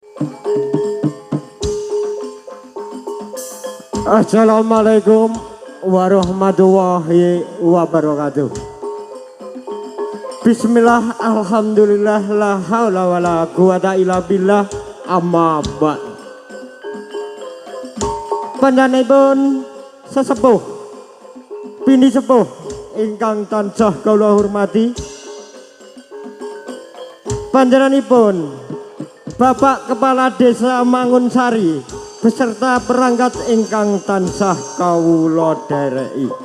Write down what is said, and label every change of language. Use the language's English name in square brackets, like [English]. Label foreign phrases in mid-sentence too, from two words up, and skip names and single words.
[Arabic] السلام عليكم ورحمة الله وبركاته. بسم الله، الحمد لله، لا حول ولا قوة إلا بالله، أما بعد. [Javanese] Panjenenganipun sesepuh bini sepuh ingkang tansah kula hormati, panjenenganipun Bapak Kepala Desa Mangunsari beserta perangkat ingkang tansah kawula dhereki.